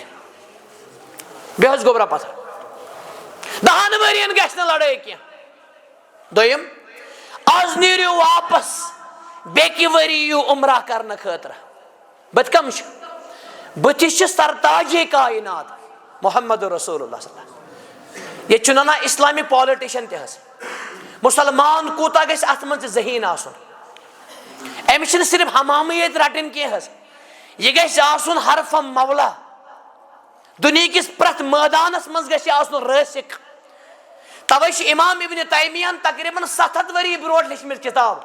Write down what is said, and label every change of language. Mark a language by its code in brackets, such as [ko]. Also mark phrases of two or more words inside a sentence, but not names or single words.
[ks] بیٚیہِ حظ گوٚبرا پتہ 10 ؤرین گژھِ نہٕ لڑٲے کینٛہہ. دوٚیِم آز نیٖرِو واپس بیٚکہِ ؤری یِیِو عمرہ کرنہٕ خٲطرٕ. بُتھِ کم چھِ؟ بُتھِ چھِ سرتاجے کائنات محمد [ar] رسول اللہ صلی اللہ علیہ وسلم. [ks] ییٚتہِ چھُ ننان [en] Islamic politician [ks] تہِ حظ. مسلمان کوٗتاہ گژھِ اتھ منٛز تہِ ذہیٖن آسُن. أمِس چھِنہٕ صرف حمامٕے ییٚتہِ رٹٕنۍ کینٛہہ حظ. یہِ گژھِ آسُن حرفم مولا. دُنہِکِس پرٛٮ۪تھ مٲدانس منٛز گژھِ آسُن رٲسِک. توے چھُ امام ابن تیمیہن تقریٖباً 700 ؤری برونٛٹھ لیچھمٕژ کِتاب.